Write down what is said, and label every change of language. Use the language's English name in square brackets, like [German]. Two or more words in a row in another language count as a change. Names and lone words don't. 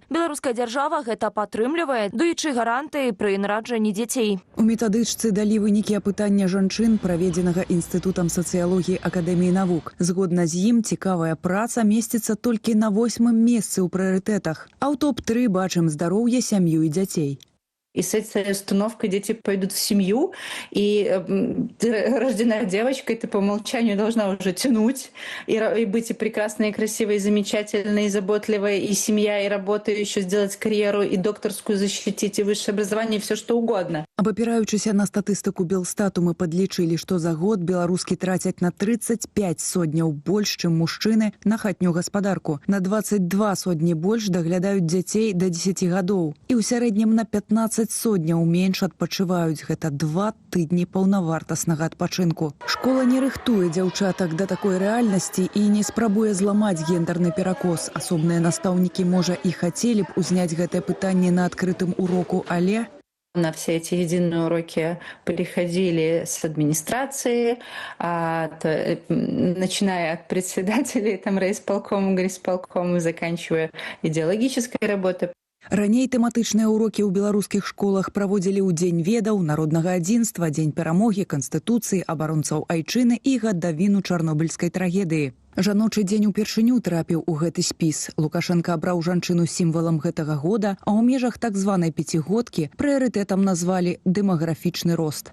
[Belarusian] Беларуская дзяржава гэта падтрымлівае, даючы гаранты пры нараджанні дзяцей. У метадычцы далі вынікі апытання жанчын, праведзенага Інстытутам сацыялогіі Акадэміі навук. Згодна з ім, цікавая праца месціцца толькі на 8-м месцы ў прыярытэтах. А ў топ-3 бачым здароўе, сям'ю і дзяцей. [Russian] И с этой установкой дети пойдут в семью, и ты, рожденная девочкой, ты по умолчанию должна уже тянуть, и быть и прекрасной, и красивой, и замечательной, и заботливой, и семья, и работа, и еще сделать карьеру, и докторскую защитить, и высшее образование, и все что угодно. [Belarusian] Абапіраючыся на статыстыку Белстату, мы падлічылі, што за год беларускі трацяць на 35 сотняў больш, чым мужчыны на хатнюю гаспадарку. На 22 сотні больш даглядаюць дзяцей да 10 гадоў. І ў сярэднім на 15 сотняў менш адпачываюць. Гэта 2 тыдні паўнавартаснага адпачынку. Школа не рыхтуе дзяўчатак да такой рэальнасці і не спрабуе зламаць гендерны перакос. Асобныя настаўнікі, можа, і хацелі б узняць гэтае пытанне на адкрытым уроку, але... [Russian] На все эти единые уроки приходили с администрации, начиная от председателей райисполкома, горисполкома и заканчивая идеологической работой. [Belarusian] Раней тэматычныя ўрокі ў беларускіх школах праводзілі ў Дзень ведаў, народнага адзінства, Дзень перамогі, Канстытуцыі, абаронцаў айчыны і гадавіну чарнобыльскай трагедыі. Жаночы дзень упершыню трапіў у гэты спіс. Лукашенко абраў жанчыну сімвалам гэтага года, а ў межах так званай пяцігодкі прыярытэтам назвалі дэмаграфічны рост.